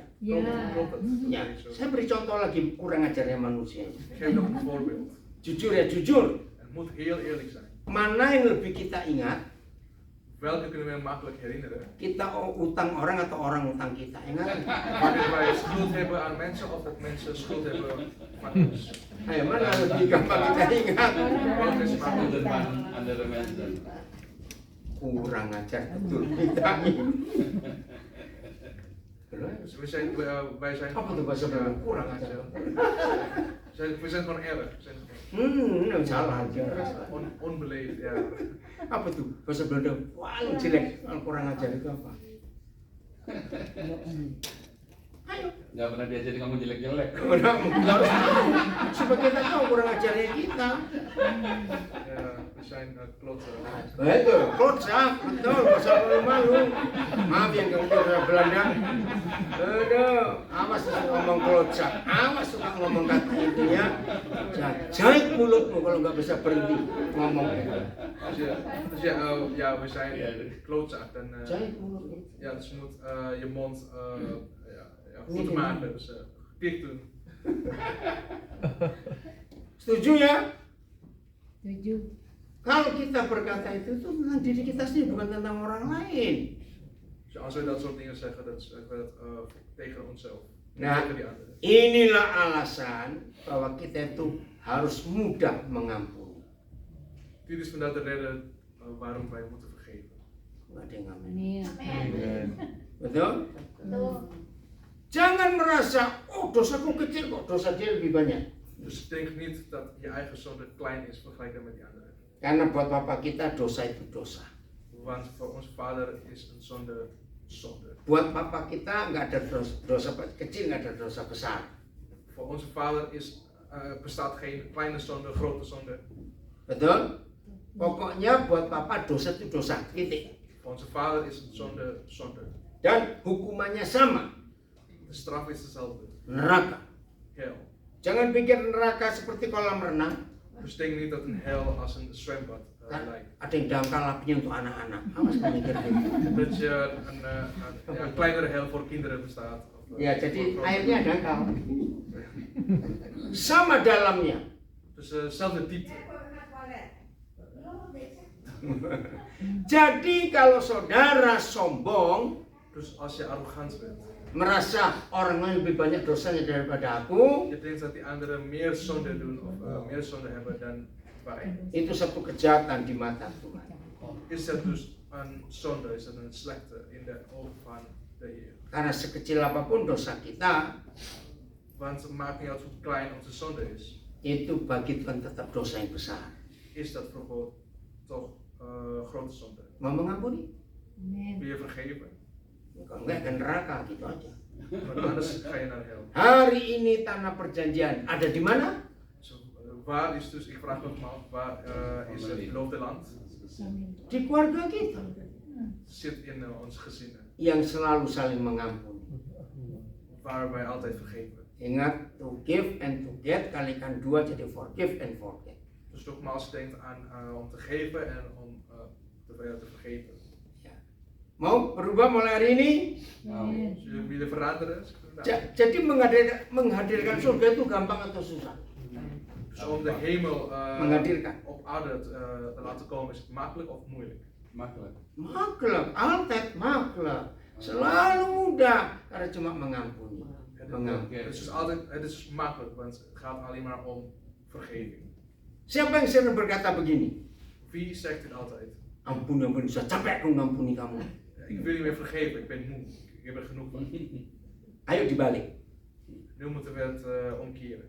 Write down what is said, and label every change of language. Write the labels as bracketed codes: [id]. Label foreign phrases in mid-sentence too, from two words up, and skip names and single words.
[nl] Klopt het? [id] Ya, saya beri contoh lagi kurang ajarnya manusia. [nl] Ik geef nog een voorbeeld. [id] Jujur ya, jujur. [nl] Het moet heel eerlijk zijn. [id] Mana yang lebih kita ingat? [nl] Welke kunnen we makkelijk herinneren? [id] Kita utang orang atau orang utang kita? Ingat? [nl] Wanneer wij schuld hebben aan mensen of dat mensen schuld hebben van ons. [id] Ayo, mana lebih gampang kita ingat? [nl] Welke is Onder makkelijk? van andere mensen. [id] Kurang ajar betul kita ini. [nl] Dus wij zijn [id] Apa tuh bahasa Belanda? Kurang ajar. [nl] We zijn gewoon erg. We zijn [id] Salah aja. [nl] onbeleefd, ja. [id] Apa tuh bahasa Belanda? Wah, jelek. Kurang ajar itu apa? Ayo. Nggak pernah diajarin kamu jelek-jelek. Supaya kita tahu kurang ajarnya kita. [nl] Ja, we zijn kloten. [id] Betul, klotsak, betul, masa malu-malu. Maaf yang kamu orang Belanda. Aduh, awas suka ngomong klotsak, awas suka ngomong kata itu ya. Jahit mulutmu kalau nggak bisa berhenti ngomong. [nl] Ja, we zijn klootzak. En [id] Jahit mulutmu. [nl] ja, dus je moet je mond goed maken. Dus dicht doen. [id] Setuju ya? Setuju. Kalau kita berkata itu tentang diri kita sendiri, bukan tentang orang lain. [nl] Dus als we dat soort dingen zeggen, dat is tegen onszelf. Niet [id] Nah, [nl] tegen die anderen. [id] inilah alasan bahwa kita itu harus mudah mengampuni. [nl] Dit is vandaag de reden waarom wij moeten vergeven. [id] Nggak ada yang ngamen. Amin. Betul? Jangan merasa, oh dosaku kecil kok, dosa dia lebih banyak. [nl] Dus denk niet dat je eigen zonde klein is vergeleken met die anderen. [id] Karena buat Bapak kita dosa itu dosa. [nl] Want voor onze vader is een zonde zonde. [id] Buat Bapak kita nggak ada dosa kecil, nggak ada dosa besar. [nl] Voor onze vader bestaat geen kleine zonde, grote zonde. [id] Betul? Pokoknya buat Bapak dosa itu dosa, titik. [nl] Voor onze vader is een zonde zonde. [id] Dan hukumannya sama, [nl] De straf is dezelfde. [id] neraka. [nl] Hel. [id] Jangan pikir neraka seperti kolam renang. [nl] Dus denk niet dat een hel als een zwembad [id] Kan [nl] lijkt. [id] ada yang dangkal apinya untuk anak-anak. Awas kamu mikir gitu. [nl] Dat je een kleinere hel voor kinderen bestaat. Of, [id] Ya, jadi [nl] voor grote- [id] airnya dangkal. Sama dalamnya. [nl] Dus dezelfde diepte. [id] Jadi kalau saudara sombong, [nl] Dus als je arrogant bent, [id] merasa orang lain lebih banyak dosanya daripada aku, [nl] je denkt dat die anderen meer zonde doen of meer zonde hebben dan wij. [id] itu satu kejahatan di mata Tuhan. [nl] Is dat dus een zonde, is dat een slechte in de ogen van de Heer. [id] Karena sekecil apapun dosa kita, [nl] Want het maakt niet uit hoe klein onze zonde is. [id] itu bagi Tuhan tetap dosa yang besar. [nl] Is dat voor God toch grote zonde? [id] Mau mengampuni? Amin. [nl] Wil je vergeven? [id] Kalau enggak ke neraka gitu aja. [nl] Want anders ga je naar de hel. [id] Hari ini tanah perjanjian ada di mana? [nl] Dus, waar is dus, ik vraag nogmaals, waar is het beloofde land? [id] Amin. Di keluarga kita [nl] Zit in onze gezinnen, [id] yang selalu saling mengampuni. [nl] waar wij altijd vergeven. [id] Ingat, [en] to give and to get [id] kalikan 2 jadi [en] forgive and forget. [nl] Dus nogmaals, denk aan om te geven en om te vergeven. [id] Mau berubah mulai hari ini? Amin. [nl] Als jullie willen veranderen, [id] Jadi menghadirkan surga itu gampang atau susah? [nl] dus om de hemel [id] Menghadirkan. [nl] op aarde te laten komen, is het makkelijk of moeilijk? Makkelijk. Makkelijk, altijd makkelijk. [id] Selalu mudah karena cuma mengampuni. Mengampuni. [nl] Het is dus altijd, het is makkelijk, want het gaat alleen maar om vergeving. [id] Siapa yang sering berkata begini? [nl] Wie zegt dit altijd? [id] Ampuni, ampuni, sudah capek aku ngampuni kamu. [nl] Ik wil niet meer vergeven, ik ben moe, ik heb er genoeg van. [id] Ayo dibalik. [nl] Nu moeten we het omkeren.